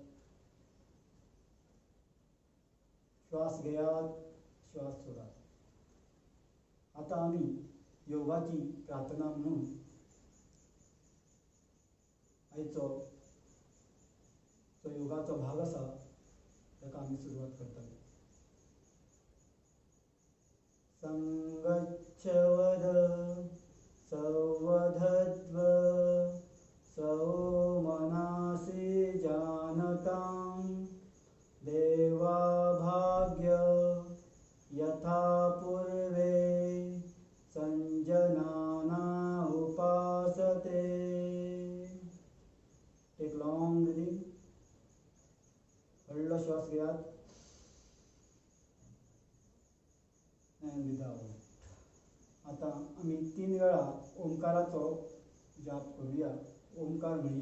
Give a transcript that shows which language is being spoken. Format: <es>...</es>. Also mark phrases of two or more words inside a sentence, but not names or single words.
<kok>श्वास घेयात, श्वास सोडात. आता आमी योगाची प्रार्थना म्हणून आयचो जो योगाचो भाग आसा ताका आमी सुरवात करतले.</kok> <sa>संगच्छ वद संवधत्व सौमनासि जानतां देवा भाग्य यथा पूर्वे संजनाना उपासते.</sa> <en>Take long breathing.</en> <kok>हळूहळू श्वास घेयात</kok> <en>and breathe out.</en> <kok>आता आमी 3 वेळा ओंकाराचो जाप करूया. ओंकार म्हणया.</kok>